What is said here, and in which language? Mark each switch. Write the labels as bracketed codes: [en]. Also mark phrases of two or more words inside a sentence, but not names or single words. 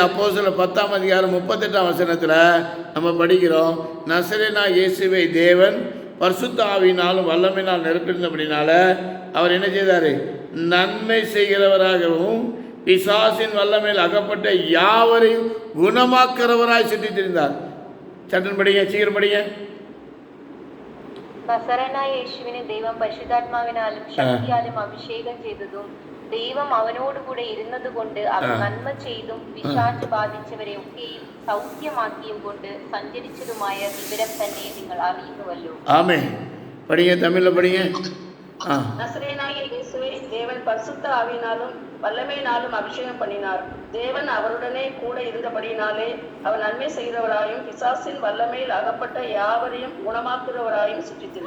[ta] அப்போஸ்தலர் 10ஆம் அதிகாரம் 38ஆம் வசனத்தில் நம்ம படிக்கிறோம், நசரேனா இயேசுவை தேவன் பரிசுத்த ஆவியினாலும் வல்லமையினால் நிரப்பியிருந்தபடினால அவர் என்ன செய்தார்? நன்மை செய்கிறவராகவும் பிசாசின் வல்லமையில் அகப்பட்ட யாவரையும் குணமாக்கிறவராய் சுற்றி திரிந்தார். சட்டன் படிங்க, சீக்கிரம் படிங்க. [ml] നസറേനായ യേശുവിനെ ദൈവം പരിശുദ്ധാത്മാവിനാലും ശക്തിയാലും അഭിഷേകം ചെയ്തതും ദൈവം അവനോടുകൂടെ ഇരുന്നതുകൊണ്ട് അവൻ നന്മ ചെയ്തും പിശാച് ബാധിച്ചവരെ ഒക്കെയും സൗഖ്യമാക്കിയും കൊണ്ട് സഞ്ചരിച്ചതുമായ വിവരം തന്നെ നിങ്ങൾ അറിയുന്നുവല്ലോ. ആമേൻ. [ta] படிங்க, தமிழ்ல படிங்க. நசரேனாகிய இயேசுவை தேவன் பரிசுத்த ஆவியினாலும் வல்லமையினாலும் அபிஷேகம் பண்ணினார். தேவன் அவருடனே கூட இருந்தபடியினாலே அவர் நன்மை செய்கிறவராயும் பிசாசின் வல்லமையில் அகப்பட்ட யாவரையும் குணமாக்குகிறவராயும் சுற்றித்திருந்தார்.